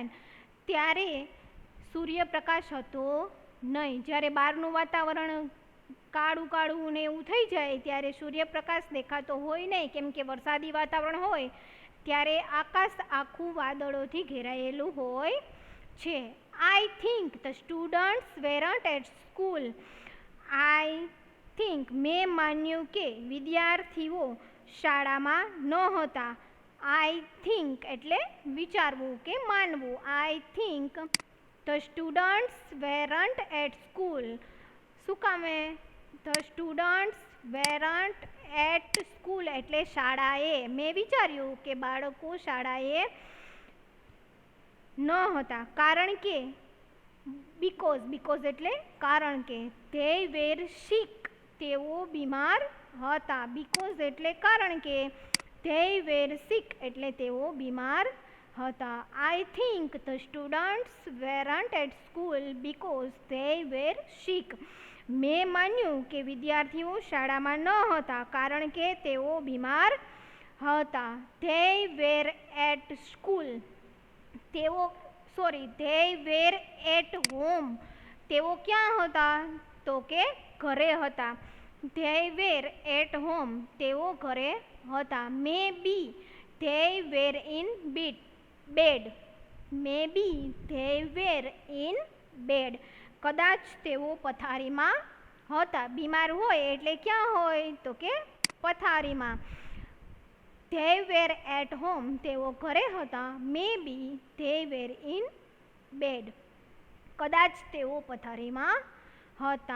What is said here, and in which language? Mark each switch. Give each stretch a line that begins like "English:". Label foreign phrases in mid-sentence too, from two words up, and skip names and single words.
Gujarati: ત્યારે સૂર્યપ્રકાશ હતો નહીં. જ્યારે બહારનું વાતાવરણ કાળું કાળું ને એવું થઈ જાય ત્યારે સૂર્યપ્રકાશ દેખાતો હોય નહીં, કેમ કે વરસાદી વાતાવરણ હોય ત્યારે આકાશ આખું વાદળોથી ઘેરાયેલું હોય છે.
English: I think the students weren't at school. I think
Gujarati: મેં માન્યું કે વિદ્યાર્થીઓ શાળામાં ન હતા.
English: I think
Gujarati: એટલે વિચારવું કે માનવું.
English: I think the students weren't at school.
Gujarati: શું કામે?
English: The students weren't at school
Gujarati: એટલે શાળાએ. મેં વિચાર્યું કે બાળકો શાળાએ ન હતા. કારણ કે બીકોઝ એટલે કારણ કે.
English: they were sick.
Gujarati: તેઓ બીમાર હતા. બીકોઝ એટલે કારણ કે.
English: they were sick
Gujarati: એટલે તેઓ બીમાર હતા.
English: I think the students weren't at school because they were sick.
Gujarati: મેં માન્યું કે વિદ્યાર્થીઓ શાળામાં ન હતા કારણ કે તેઓ બીમાર હતા.
English: they were at school. they were at home.
Gujarati: તેઓ ક્યાં હતા? તો કે ઘરે હતા.
English: they were at home.
Gujarati: તેઓ ઘરે હતા.
English: Maybe they were in bed. Maybe they were in bed.
Gujarati: કદાચ તેઓ પથારીમાં હતા. બીમાર હોય એટલે ક્યાં હોય? તો કે પથારીમાં.
English: They were at home,
Gujarati: તેઓ ઘરે હતા.
English: Maybe they were in bed,
Gujarati: કદાચ તેઓ પથારીમાં હતા.